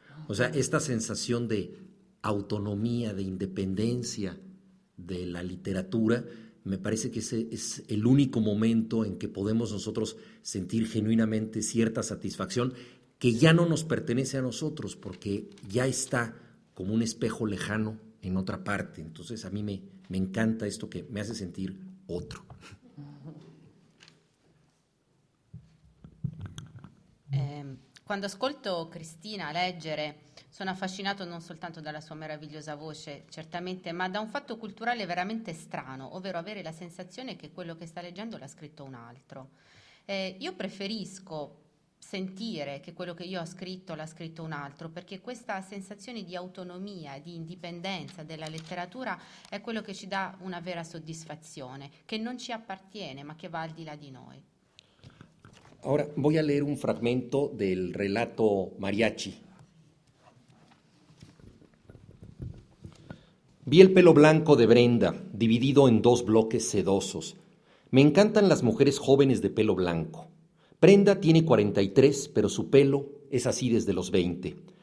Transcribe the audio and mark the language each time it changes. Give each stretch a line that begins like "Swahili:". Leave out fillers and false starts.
Spanish: O sea, esta sensación de autonomía, de independencia de la literatura, me parece que ese es el único momento en que podemos nosotros sentir genuinamente cierta satisfacción que ya no nos pertenece a nosotros porque ya está como un espejo lejano en otra parte. Entonces a mí me encanta esto que me hace sentir otro.
Italian: Quando ascolto Cristina leggere sono affascinato non soltanto dalla sua meravigliosa voce, certamente, ma da un fatto culturale veramente strano, ovvero avere la sensazione che quello che sta leggendo l'ha scritto un altro. Io preferisco sentire che quello che io ho scritto l'ha scritto un altro, perché questa sensazione di autonomia, di indipendenza della letteratura è quello che ci dà una vera soddisfazione, che non ci appartiene, ma che va al di là di noi.
Spanish: Ahora voy a leer un fragmento del relato Mariachi. Vi el pelo blanco de Brenda, dividido en 2 bloques sedosos. Me encantan las mujeres jóvenes de pelo blanco. Brenda tiene 43, pero su pelo es así desde los 20.